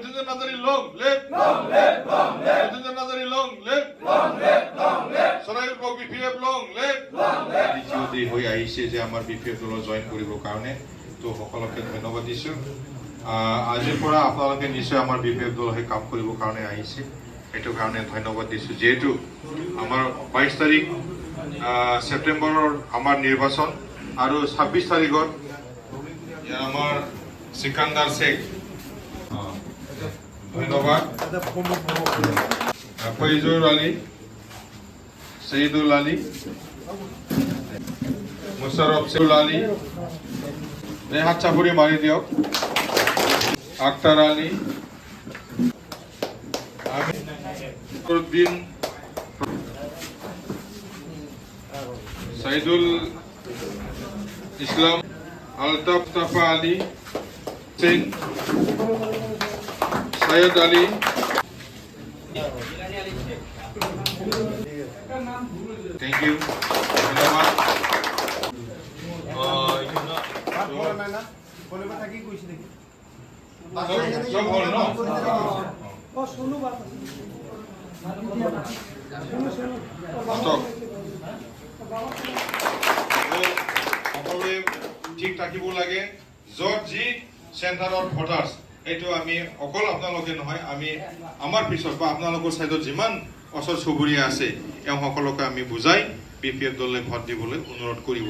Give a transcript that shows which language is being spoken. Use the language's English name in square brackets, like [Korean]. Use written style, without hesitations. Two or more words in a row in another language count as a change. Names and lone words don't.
[English] Nazari long live. Long live, long live. Muthujan Nazari long live. Long live, long live. Sonail Pok BPF long live. Long live. [Assamese] দ্বিতীয়তে হৈ আহিছে যে আমাৰ BPF দলত জয়েন কৰিবৰ কাৰণে তো সকলোকে ধন্যবাদ দিছো আজিৰ পৰা আপোনালোকে নিশ্চয় আমাৰ BPF দল হৈ কাম কৰিবৰ কাৰণে আহিছে এইটো কাৰণে ধন্যবাদ দিছো যেহেতু আমাৰ 22 তাৰিখ সেপ্টেম্বৰৰ আমাৰ নিৰ্বাচন আৰু 26 তাৰিখত আমার সিকান্দার শেখ ধন্যবাদ ফৈজুর আলী সঈদুল আলী মুশারফ আলী হাত চাপৰি মাৰি দিয়ক আক্তার আলী আমিরুদ্দিন সাইদুল ইসলাম আলতাফ মুস্তাফা আলী সিং সৈয়দ আলী [English] thank you [Assamese] ধন্যবাদ সব হল ন সকলোৱে ঠিক থাকিব লাগে যত যি চেণ্টাৰৰ ভোটাৰ্ছ এইটো আমি অকল আপোনালোকে নহয় আমি আমাৰ পিছত বা আপোনালোকৰ সাইডত যিমান ওচৰ চুবুৰীয়া আছে এওঁ সকলোকে আমি বুজাই BPF দলে ভোট দিবলৈ অনুৰোধ কৰিব